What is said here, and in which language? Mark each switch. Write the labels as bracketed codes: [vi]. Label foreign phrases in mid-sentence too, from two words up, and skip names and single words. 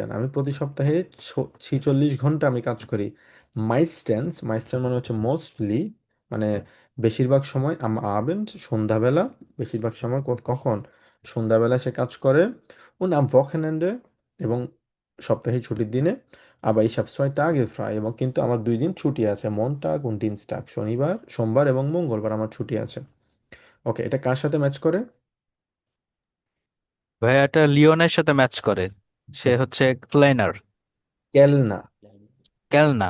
[bn] আমি প্রতি সপ্তাহে 46 ঘন্টা আমি কাজ করি। মাইস্টেন্স মানে হচ্ছে মোস্টলি, মানে বেশিরভাগ সময় [de] am Abend [bn] সন্ধ্যাবেলা, বেশিরভাগ সময় কখন? সন্ধ্যাবেলা সে কাজ করে। ও [de] am Wochenende, [bn] এবং সপ্তাহে ছুটির দিনে। [de] আবার ich habe 2 Tage frei, [bn] এবং কিন্তু আমার 2 দিন ছুটি আছে, [de] Montag und Dienstag, [bn] শনিবার, সোমবার এবং মঙ্গলবার আমার ছুটি আছে। ওকে, এটা কার সাথে ম্যাচ করে? ভাইয়া এটা লিওনের সাথে ম্যাচ করে, সে হচ্ছে ক্লেনার, কেলনা। ক্যালনা।